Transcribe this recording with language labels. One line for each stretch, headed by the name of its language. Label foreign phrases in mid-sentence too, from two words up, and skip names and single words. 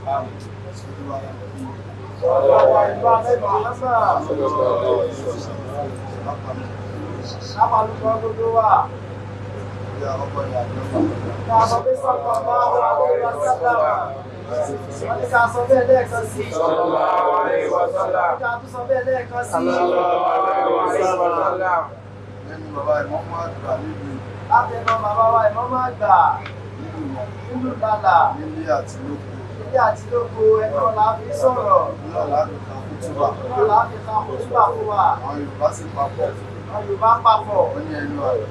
Yoruba: Wọ́n ní ká sọ bẹ́ẹ̀ lẹ́ẹ̀kan sí.
Arabic: صلى الله عليه وسلم.
Yoruba: Ká tún sọ bẹ́ẹ̀ lẹ́ẹ̀kan sí.
Arabic: صلى الله عليه وسلم.
Yoruba: Lẹ́nu bàbá ìmọ̀mọ́ àgbà níbi. Látẹnu bàbá wa ìmọ̀mọ́ àgbà. Nínú lálà. Nílé àti lóko. Nílé àti lóko ẹni ọ̀la fi sọ̀rọ̀. Ní ọ̀la fi ka kútúbà. Ní ọ̀la fi ka kútúbà fún wa. Àwọn Yorùbá sì papọ̀. Àwọn Yorùbá papọ̀. Wọ́n ní ẹnu àgbà.